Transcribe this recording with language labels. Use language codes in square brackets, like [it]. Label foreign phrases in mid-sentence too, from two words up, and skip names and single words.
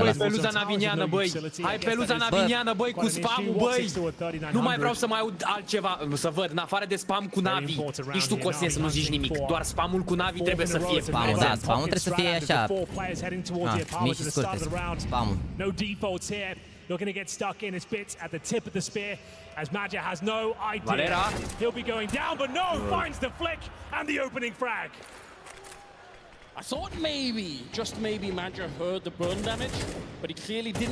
[ro] Hai, băi, peluza naviniană, băi, hai, peluza naviniană, băi, cu spam-ul, băi. Nu mai vreau să mai aud altceva, să văd, în afară de spam cu Navi. Nici tu, Cosmin, să nu zici nimic, doar spamul cu Navi trebuie să fie. Spamul, da, spamul trebuie să fie așa, mici și scurte, spamul. [en] Looking to get stuck in his bits at the tip of the spear as Magia has no idea. He'll be going down, but no, finds the flick and the opening frag. I thought maybe, just maybe, Magia heard the burn damage, but he clearly didn't.